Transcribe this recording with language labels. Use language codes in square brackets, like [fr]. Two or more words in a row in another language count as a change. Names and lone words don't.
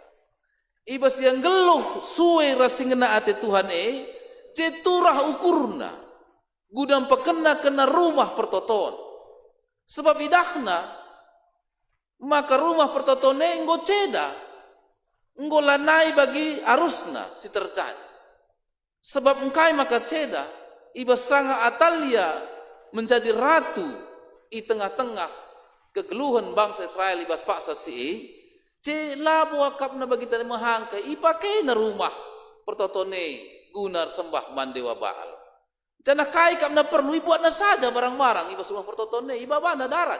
[btx] Ibas yang geluh suwe rasingena ate Tuhan ceturah ukurna gudang pekena kena rumah pertoton. Sebab idahna maka rumah pertoton enggo ceda enggo lanai bagi arusna si terjadi. Sebab engkai maka ceda ibas sanga Atalia [id] menjadi ratu di tengah-tengah [btx] kegeluhan bangsa Israel ibas paksa si labo akapna bagi tani mahangkai ipake na rumah pertotone gunar sembah mandewa Baal. Jana kai kapna perlu ibuat na saja barang-barang ibas rumah pertotone ibaba na darat.